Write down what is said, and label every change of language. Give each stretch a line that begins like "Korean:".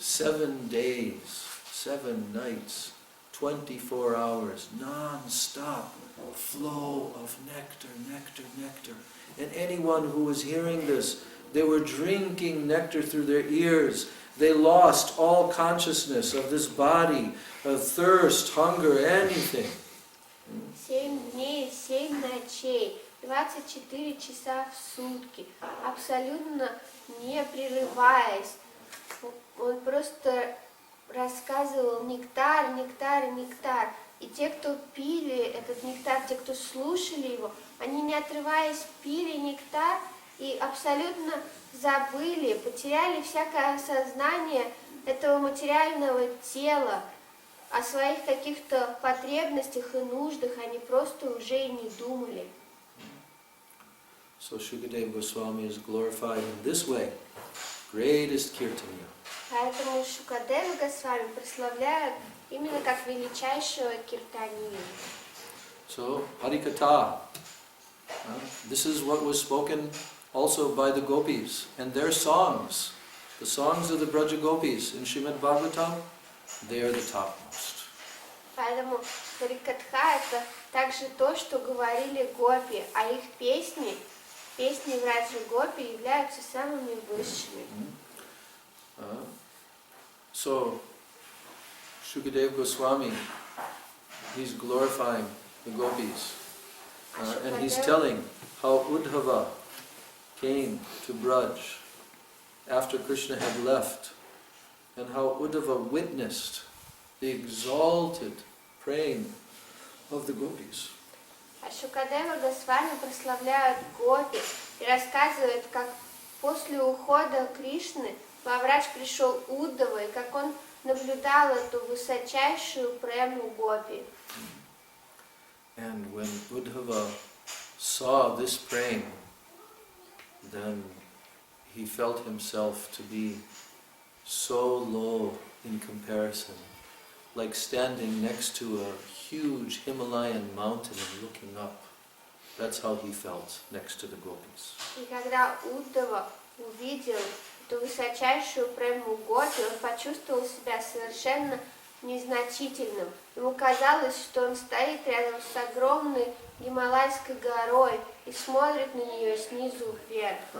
English: 7 days, 7 nights, 24 hours, non-stop flow of nectar, nectar, nectar. And anyone who was hearing this, they were drinking nectar through their ears. They lost all consciousness of this body, of thirst, hunger, anything.
Russian: 7 дней, 7 ночей, 24 часа в сутки, абсолютно не прерываясь. Он просто рассказывал нектар, нектар, нектар. И те, кто пили этот нектар, те, кто слушали его, они не отрываясь пили нектар и абсолютно забыли, потеряли всякое осознание этого материального тела, о своих каких-то потребностях и нуждах они просто уже и не думали.
English: So Shukadeva Goswami is glorified in this way, greatest kirtanya.
Russian: Поэтому Шукадева Госвами прославляют именно как величайшего киртанию.
English: So Harikatha, this is what was spoken also by the gopis and their songs. The songs of the Braja Gopis in Srimad Bhagavatam, they are the topmost.
Russian: Поэтому Харикатха это также то, что говорили гопи, а их песни Враджа Гопи являются самыми высшими.
English: So Shukadeva Goswami, he's glorifying the gopis and he's telling how Uddhava came to Braj after Krishna had left, and how Uddhava witnessed the exalted praying of the gopis.
Russian: А Шукадева Госвами прославляют гопи и рассказывают, как после ухода Кришны во Врадж пришел Уддава, и как он наблюдал эту высочайшую прему гопи.
English: And when Uddhava saw this praying, then he felt himself to be so low in comparison, like standing next to a huge Himalayan mountain and looking up. That's how he felt next to the gopis.
Russian: И когда Уддава увидел эту высочайшую прему гопи, он почувствовал себя совершенно незначительным. Ему казалось, что он стоит рядом с огромной Гималайской горой и смотрит на нее снизу вверх.